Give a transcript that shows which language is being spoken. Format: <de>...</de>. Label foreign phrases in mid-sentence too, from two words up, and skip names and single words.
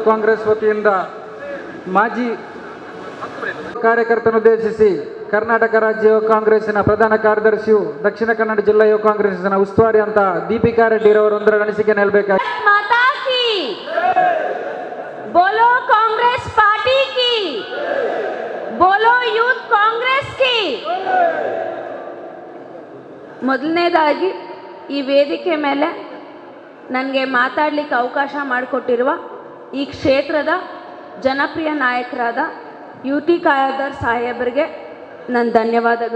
<kn>ಕಾಂಗ್ರೆಸ್ ವತಿಯಿಂದ ಮಾಜಿ ಕಾರ್ಯಕರ್ತನುದ್ದೇಶಿಸಿ ಕರ್ನಾಟಕ ರಾಜ್ಯ ಯುವ ಕಾಂಗ್ರೆಸ್ಸಿನ ಪ್ರಧಾನ ಕಾರ್ಯದರ್ಶಿಯು ದಕ್ಷಿಣ ಕನ್ನಡ ಜಿಲ್ಲಾ ಯುವ ಕಾಂಗ್ರೆಸ್ಸಿನ ಉಸ್ತುವಾರಿ ಅಂತ ದೀಪಿಕಾ ರೆಡ್ಡಿರವರೊಂದರ ಅನಿಸಿಕೆ ನೀಡಬೇಕಾಗಿ.</kn> <hi>माता की बोलो, कांग्रेस पार्टी की बोलो, ಯೂತ್ ಕಾಂಗ್ರೆಸ್ की.</hi> <kn>ಮೊದಲನೇದಾಗಿ ಈ ವೇದಿಕೆ ಮೇಲೆ ನನಗೆ ಮಾತಾಡಲಿಕ್ಕೆ ಅವಕಾಶ ಮಾಡಿಕೊಟ್ಟಿರುವ ಈ ಕ್ಷೇತ್ರದ ಜನಪ್ರಿಯ ನಾಯಕರಾದ UT ಖಾದರ್ ಸಾಹೇಬರಿಗೆ ನನ್ನ ಧನ್ಯವಾದಗಳು.</kn>